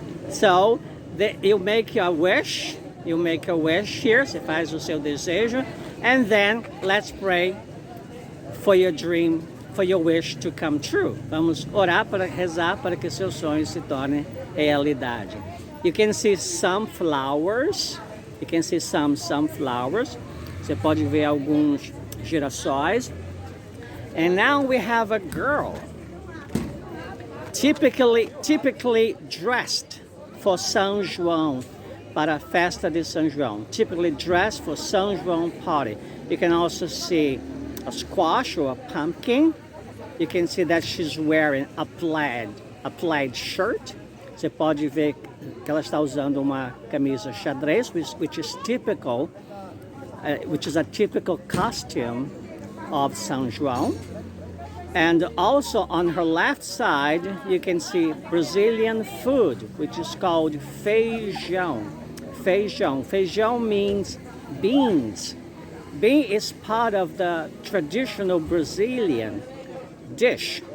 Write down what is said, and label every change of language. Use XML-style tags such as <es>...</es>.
<en>So you make a wish, you make a wish here,</en> <pt>você faz o seu desejo,</pt> <en>and then let's pray for your dream, for your wish to come true.</en> <pt>Vamos orar para rezar para que seus sonhos se tornem realidade.</pt> <en>You can see some flowers. You can see some flowers.</en> <pt>Você pode ver alguns girassóis.</pt> <en>And now we have a girl, typically dressed for São João,</en> <pt>para a festa de São João.</pt> <en>Typically dressed for São João party. You can also see a squash or a pumpkin. You can see that she's wearing a plaid shirt.</en> <pt>Você pode ver que ela está usando uma camisa xadrez,</pt> <en>which is typical, which is a typical costume of São João. And also on her left side, you can see Brazilian food, which is called feijão. Feijão. Feijão means beans. Bean is part of the traditional Brazilian dish.</en>